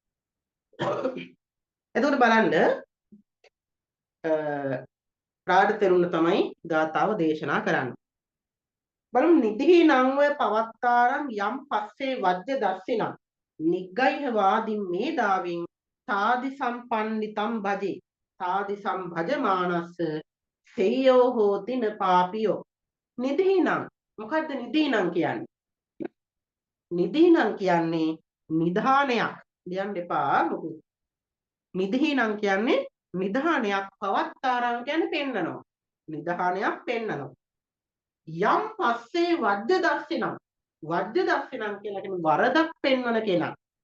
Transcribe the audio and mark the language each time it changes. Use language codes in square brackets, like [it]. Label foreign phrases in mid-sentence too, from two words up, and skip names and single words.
[si] එතකොට බලන්න රාජ තෙරුණ තමයි ගාථාව දේශනා කරන්නේ. [pi] බලමු නිදිහි නංව පවත්තාරං යම් පස්සේ වජ්‍ය දස්සිනම් නිග්ගයිහ වාදින් මේ දාවින් සාදි සම්පන්නිතම් භජේ සාදි සම්භජමානස්ස සෙය්‍යෝ හෝති න පාපියෝ. [si] නිදිහිනම් මොකද්ද නිදිහිනම් කියන්නේ? නිදිහිනම් කියන්නේ නිධානයක්. ලියන්න එපා මොකද නිදිහිනම් කියන්නේ නිධානයක්. පවත්තාරං කියන්නේ පෙන්නනවා. නිධානයක් පෙන්නනවා. [pi] යම් පස්සේ වජ්‍ය දස්සිනම් වජ්‍ය දස්සිනම් [si] කියලා කියන්නේ වරදක් පෙන්වන කෙනා.